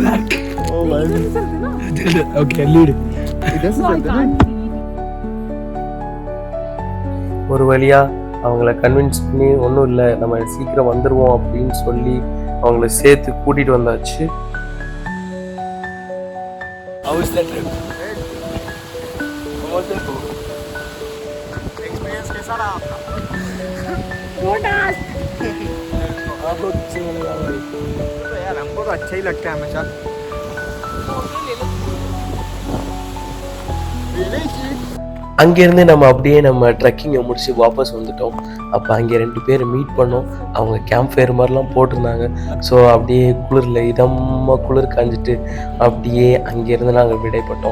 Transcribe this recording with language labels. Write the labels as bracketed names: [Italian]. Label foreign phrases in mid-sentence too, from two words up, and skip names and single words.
[English] Okay, lead. [Tamil] ஒரு வழியா அவங்கள கன்வின்ஸ் பண்ணி ஒன்றும் இல்லை, நம்ம சீக்கிரம் வந்துடுவோம் அப்படின்னு சொல்லி அவங்கள சேர்த்து கூட்டிகிட்டு வந்தாச்சு. [Hindi] एक्सपीरियंस कैसा रहा आपका? तो यार हमको तो अच्छा ही लगता है हमेशा. [Tamil] அங்கேருந்து நம்ம அப்படியே நம்ம ட்ரெக்கிங்கை முடிச்சு வாபஸ் வந்துட்டோம். அப்போ அங்கே 2 பேர் மீட் பண்ணோம். அவங்க [English] camp fire [Tamil] மாதிரிலாம் போட்டிருந்தாங்க. ஸோ அப்படியே குளிரில் இதமாக குளிர் காஞ்சிட்டு அப்படியே அங்கேருந்து நாங்கள் விடைப்பட்டோம்.